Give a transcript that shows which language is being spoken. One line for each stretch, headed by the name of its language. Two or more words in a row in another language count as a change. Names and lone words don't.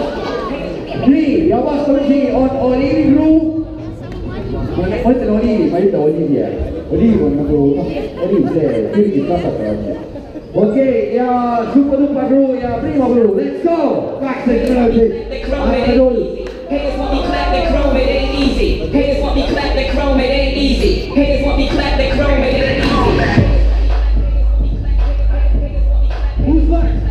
Estonian: Nii, ja vastamisi on Oliivi Crew. Ma ütlen Oliivi, ma ei ütle Oliivier. Oliiv on nagu, oliiv see, Türgis kasvatavad. Okei, ja Super Crew ja Primo Crew,
English: let's go!
Estonian: 18 minutit. Aega tull.
English: Haters want me clap that chrome, it ain't easy. Haters want me clap that chrome, it ain't easy. Haters want me clap that chrome, it ain't easy. Who's first?